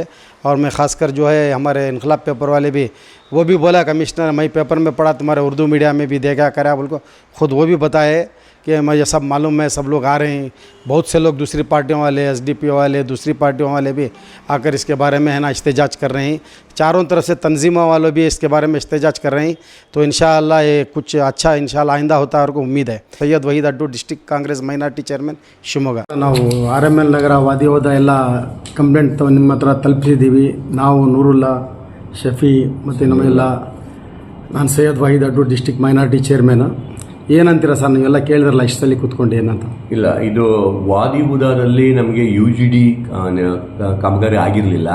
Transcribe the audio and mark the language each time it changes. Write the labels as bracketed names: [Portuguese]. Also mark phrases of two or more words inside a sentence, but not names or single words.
[Hindi] और मैं ख़ासकर जो है हमारे इनकलाब पेपर वाले भी, वो भी बोला कमिश्नर, मैं पेपर में पढ़ा, तुम्हारे उर्दू मीडिया में भी देखा करा, बोल को खुद वो भी बताए कि मुझे सब मालूम है, सब लोग आ रहे हैं। बहुत से लोग दूसरी पार्टियों वाले, एसडीपी वाले, दूसरी पार्टियों वाले भी आकर इसके बारे में है ना इस्तेजाज कर रहे हैं। चारों तरफ से तंजीमों वालों भी इसके बारे में इस्तेजाज कर रहे हैं। तो इंशाअल्लाह ये कुछ अच्छा इंशाअल्लाह आइंदा होता है और को उम्मीद है। सैयद वहीद अड्डू, [English] District Congress Minority Chairman, [Hindi] ಶಿವಮೊಗ್ಗ। [Kannada] ನಾವು ಆರ್ಎಂಎಲ್ ನಗರ ವಾದಿ ಹೋದ ಎಲ್ಲ ಕಂಪ್ಲೇಂಟ್ ನಿಮ್ಮ ಹತ್ರ ತಲುಪಿಸಿದ್ದೀವಿ ನಾವು, ನೂರುಲ್ಲಾ, ಶಫಿ ಮತ್ತು ನಮ್ಮೆಲ್ಲ, ನಾನು ಸೈಯದ್ ವಹೀದ್ ಅಡ್ಡು, [English] District Minority Chairman. [Kannada] ಏನಂತೀರ ಸರ್, ನೀವೆಲ್ಲ ಕೇಳಿದ್ರಲ್ಲ ಇಷ್ಟದಲ್ಲಿ ಕೂತ್ಕೊಂಡು ಏನಂತ? ಇಲ್ಲ, ಇದು ವಾದಿ ಹುದಾದಲ್ಲಿ ನಮಗೆ UGD ಕಾಮಗಾರಿ ಆಗಿರಲಿಲ್ಲ.